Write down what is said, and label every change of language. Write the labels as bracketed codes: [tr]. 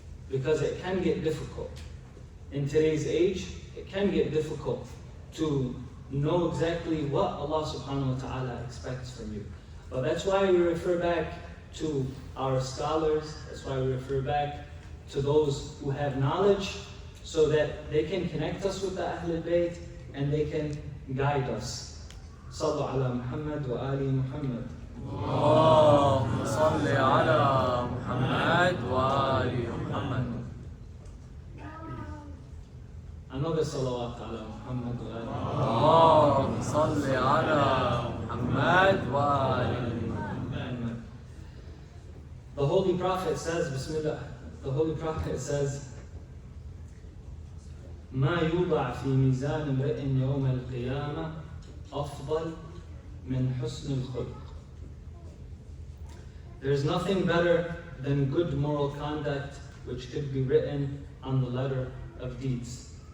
[en] Because it can get difficult. In today's age, it can get difficult to know exactly what Allah subhanahu wa ta'ala expects from you. But that's why we refer back to our scholars, that's why we refer back to those who have knowledge, so that they can connect us with the Ahlul Bayt and they can guide us. [ar] Sallu ala Muhammad wa ali Muhammad. اللهم صل على محمد وآل محمد. [en] Another [ar] salawat ala Muhammad wa ali اللهم صل على محمد وآل محمد. [en] The Holy Prophet says, [ar] Bismillah, the Holy Prophet says, ما يوضع في ميزان امرئ يوم القيامة أفضل من حسن الخلق. [en] There's nothing better than good moral conduct which could be written on the letter of deeds.